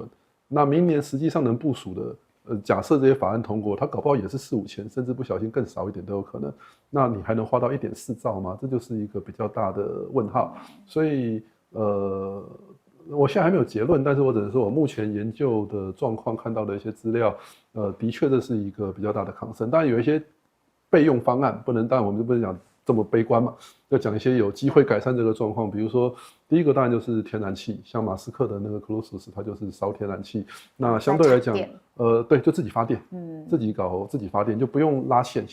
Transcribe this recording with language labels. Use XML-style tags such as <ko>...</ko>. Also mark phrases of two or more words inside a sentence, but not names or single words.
<zh>那明年實際上能部署的，假設這些法案通過，它搞不好也是4-5千，甚至不小心更少一點都有可能。那你還能花到1.4兆嗎？這就是一個比較大的問號。所以我現在還沒有結論，但是我只能說我目前研究的狀況看到的一些資料，的確這是一個比較大的 concern。當然有一些備用方案，當然我們就不能講這麼悲觀嘛，要講一些有機會改善這個狀況。比如說第一個當然就是天然氣，像馬斯克的那個 Crusoe 它就是燒天然氣，那相對來講，對，就自己發電，自己搞自己發電就不用拉線。</zh>